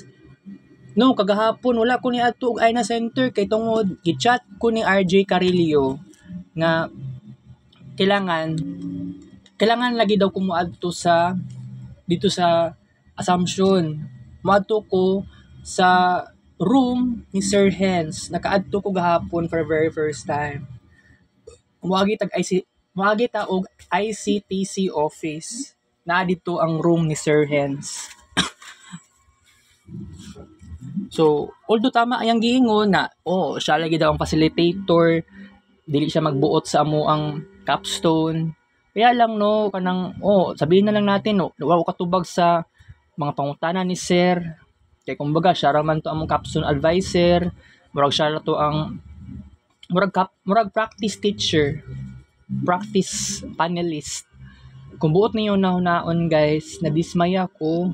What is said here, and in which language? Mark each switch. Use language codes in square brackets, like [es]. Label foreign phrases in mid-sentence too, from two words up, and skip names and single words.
[ceb] No, kagahapon wala ko ni adto og Aina Center kay tungod gi-chat ko ni RJ Carillo nga kailangan lagi daw ko moadto sa dito sa Assumption. Moadto ko sa room ni Sir Hens. Nakaadto ko gahapon [en] for the very first time. [ceb] Muagi ta og ICTC office. Na dito ang room ni Sir Hens. So, although tama ayang giingon na, siya lagi daw ang facilitator, dili siya magbuot sa amo ang capstone. [tl] Kaya lang no, sabihin na lang natin no, [ceb] wa ko katubag sa mga pangutana ni Sir. [tl] Kaya kumbaga, [ceb] siya raman to among capstone advisor, murag siya to ang murag practice teacher, practice panelist. Kung buot niyo nahunaon guys, nadismaya ko.